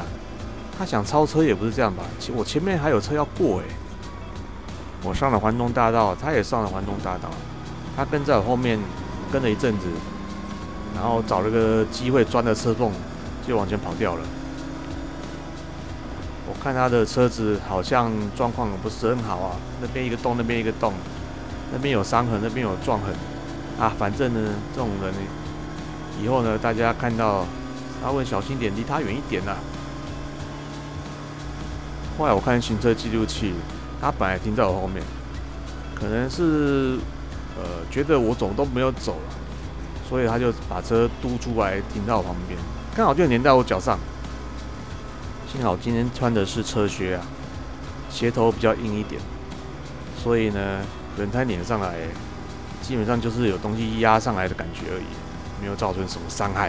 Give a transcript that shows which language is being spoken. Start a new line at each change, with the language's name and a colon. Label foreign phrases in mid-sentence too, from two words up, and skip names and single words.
Chinese: 他想超車也不是這樣吧？我前面還有車要過我上了環東大道，他也上了環東大道。他跟在我後面跟了一陣子，然後找了個機會鑽了車縫，就往前跑掉了。我看他的車子好像狀況不是很好啊，那邊一個洞，那邊一個洞，那邊有傷痕，那邊有撞痕啊。反正呢，這種人以後呢，大家看到稍微小心點，離他遠一點啦。後來我看行車記錄器，他本來停在我後面，可能是覺得我怎麼都沒有走了，所以他就把車嘟出來停到我旁邊，剛好就粘在我腳上。幸好今天穿的是車靴啊，鞋頭比較硬一點，所以呢，轮胎碾上來，基本上就是有東西壓上來的感覺而已，沒有造成什麼傷害。